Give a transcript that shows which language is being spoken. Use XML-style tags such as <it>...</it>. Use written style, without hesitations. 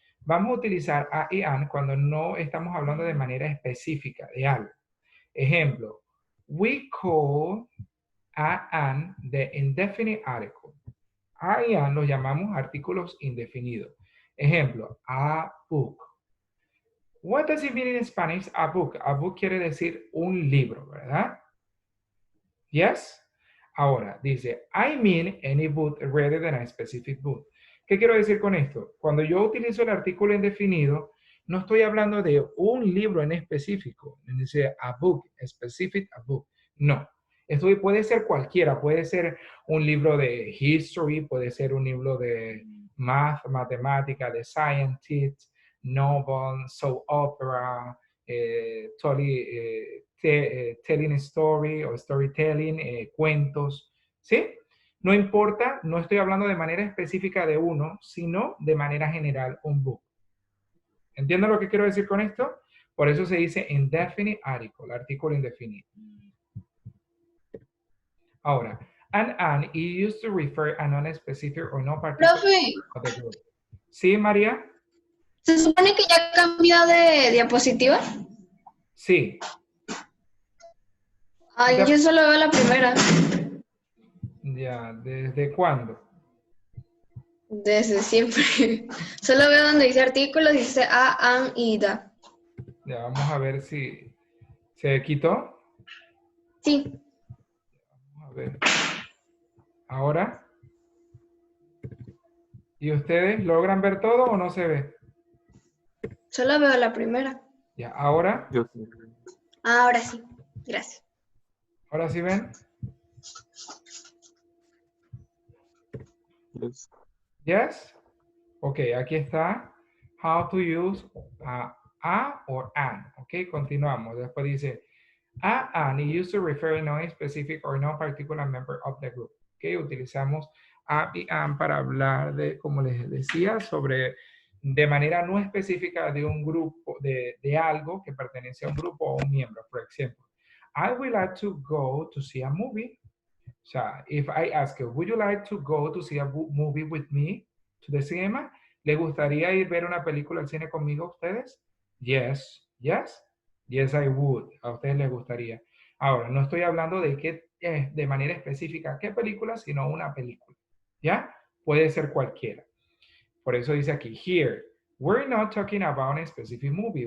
<es>Vamos a utilizar a y an cuando no estamos hablando de manera específica de algo. Ejemplo,</es> <en>we call a an the indefinite article.</en> <es>A y an los llamamos artículos indefinidos. Ejemplo,</es> <en>a book. What does it mean in Spanish, a book?</en> <es>A book quiere decir un libro, ¿verdad?</es> <en>Yes?</en> <es>Ahora, dice,</es> <en>I mean any book rather than a specific book.</en> <es>¿Qué quiero decir con esto? Cuando yo utilizo el artículo indefinido, no estoy hablando de un libro en específico. Dice, a book, specific, a book. No. Esto puede ser cualquiera. Puede ser un libro de history, puede ser un libro de math, matemática, de scientist, novel,</es> <en>soap opera, telling a story</en> <es>o storytelling, cuentos, ¿sí? No importa, no estoy hablando de manera específica de uno, sino de manera general un book. ¿Entienden lo que quiero decir con esto? Por eso se dice</es> <en>indefinite article,</en> <es>artículo indefinido. Ahora,</es> <en>an is used to refer a non-specific or no particular.</en> <es>Profe, ¿Sí, María? ¿se supone que ya cambió de diapositiva? Sí. Ay, yo solo veo la primera. Ya, ¿desde cuándo? Desde siempre. Solo veo donde dice artículos, dice a, an y da. Ya, vamos a ver si se quitó. Sí. Vamos a ver. Ahora. ¿Y ustedes logran ver todo o no se ve? Solo veo la primera. Ya, ahora. Yo sí. Ahora sí. Gracias. ¿Ahora sí ven?</es> <en>Yes. Yes. Ok,</en> <es>aquí está.</es> <en>How to use a or an. Ok,</en> <es>continuamos. Después dice,</es> <en>an is used to refer a non-specific or non-particular member of the group.</en> <es>Ok, utilizamos a y an para hablar de, como les decía, sobre de manera no específica de un grupo, de algo que pertenece a un grupo o a un miembro. Por ejemplo,</es> <en>I would like to go to see a movie. So if I ask you, would you like to go to see a movie with me to the cinema?</en> <es>¿Le gustaría ir a ver una película al cine conmigo a ustedes?</es> <en>Yes. Yes. Yes, I would.</en> <es>A ustedes les gustaría. Ahora, no estoy hablando de qué, de manera específica qué película, sino una película. ¿Ya? Puede ser cualquiera. Por eso dice aquí,</es> <en>here, we're not talking about a specific movie.</en>